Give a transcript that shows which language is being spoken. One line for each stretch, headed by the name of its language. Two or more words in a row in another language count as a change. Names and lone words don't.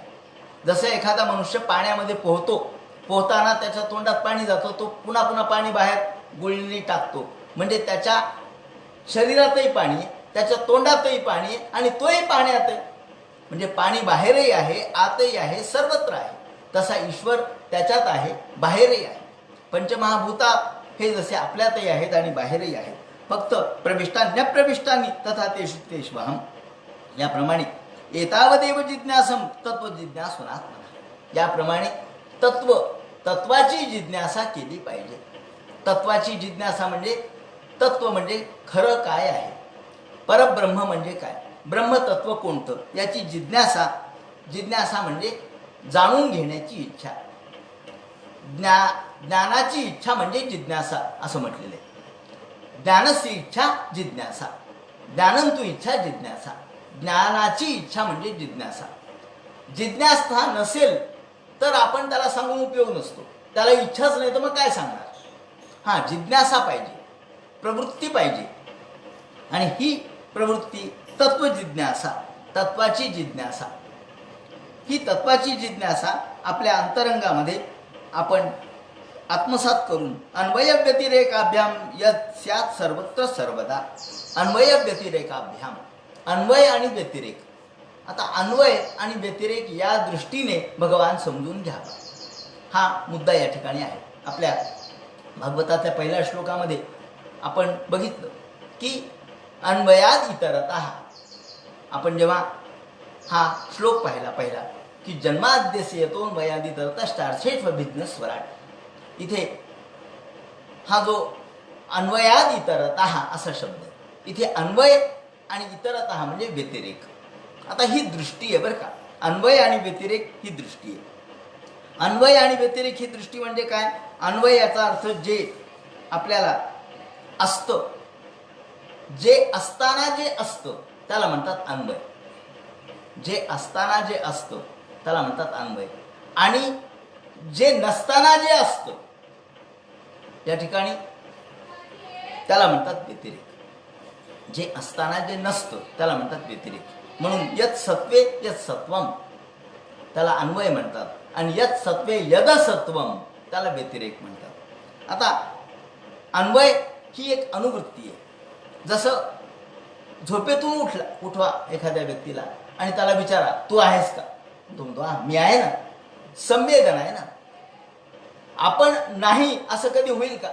Marathi: जसं एखादा मनुष्य पाण्यामध्ये पोहताना त्याच्या तोंडात पाणी जातं, तो पुन्हा पुन्हा पाणी बाहेर गुळणी टाकतो, म्हणजे त्याच्या शरीरातही पाणी आहे, त्याच्या तोंडातही पाणी आहे आणि तोही पाण्यात आहे. म्हणजे पाणी बाहेरही आहे, आतही आहे, सर्वत्र आहे. तसा ईश्वर त्याच्यात आहे, बाहेरही आहे. पंचमहाभूता हे जसे आपल्यातही आहेत आणि बाहेरही आहेत.
Sanskrit: फक्त प्रविष्टान्यप्रविष्टानी तथा तेषु तेष्वहम, याप्रमाणे एतावदेव जिज्ञासम तत्वजिज्ञासूनात्मनः.
Marathi: याप्रमाणे तत्वाची जिज्ञासा केली पाहिजे. तत्वाची जिज्ञासा म्हणजे तत्व म्हणजे खरं काय आहे, परब्रह्म म्हणजे काय, ब्रह्मतत्व कोणतं, याची जिज्ञासा म्हणजे जाणून घेण्याची इच्छा. ज्ञानाची इच्छा म्हणजे जिज्ञासा असं म्हटलेलं आहे.
Sanskrit: ज्ञानस्य इच्छा जिज्ञासा, ज्ञानंतु इच्छा जिज्ञासा.
Marathi: ज्ञानाची इच्छा म्हणजे जिज्ञासा. जिज्ञासा नसेल तर आपण त्याला सांगून उपयोग नसतो. त्याला इच्छाच नाही तर मग काय सांगणार. हां, जिज्ञासा पाहिजे, प्रवृत्ती पाहिजे. आणि ही प्रवृत्ती तत्वजिज्ञासा, तत्वाची जिज्ञासा. ही तत्वाची जिज्ञासा आपल्या अंतरंगामध्ये आपण आत्मसात करून
Sanskrit: अन्वय व्यतिरेकाभ्याम यत् स्यात् सर्वत्र सर्वदा. अन्वय व्यतिरेकाभ्याम,
Marathi: अन्वय आणि व्यतिरेक. आता अन्वय आणि व्यतिरेक या दृष्टीने भगवान समजून घ्यावा, हा मुद्दा या ठिकाणी आहे. आपल्या भागवताच्या पहिल्या श्लोकामध्ये आपण बघितलं की
Sanskrit: अन्वयाद इतरतः.
Marathi: आपण जेव्हा हा श्लोक पाहिला की
Sanskrit: जन्माद्यस्य यतोऽन्वयाद इतरतश्चार्थेष्वभिज्ञ स्वराट,
Marathi: इथे हा जो
Sanskrit: अन्वयाद इतरतः
Marathi: असा शब्द आहे. इथे अन्वय आणि इतरतः म्हणजे व्यतिरेक. आता ही दृष्टी आहे बरं का. अन्वय आणि व्यतिरेक ही दृष्टी आहे. अन्वय आणि व्यतिरेक ही दृष्टी म्हणजे काय. अन्वय याचा अर्थ जे आपल्याला असतं, जे असताना जे असतं त्याला म्हणतात अन्वय. जे असताना जे असतं त्याला म्हणतात अन्वय. आणि जे नसताना जे असतं या ठिकाणी त्याला म्हणतात व्यतिरेक. जे असताना जे नसतं त्याला म्हणतात व्यतिरेक. म्हणून
Sanskrit: यत् सत्वे यत् सत्वम
Marathi: त्याला अन्वय म्हणतात आणि
Sanskrit: यत् सत्वे यद सत्वम
Marathi: त्याला व्यतिरेक म्हणतात. आता अन्वय ही एक अनुवृत्ती आहे. जसं झोपेतून उठवा एखाद्या व्यक्तीला आणि त्याला विचारा तू आहेस का, तो म्हणतो हा मी आहे ना. संवेदन आहे ना. आपण नाही असं कधी होईल का.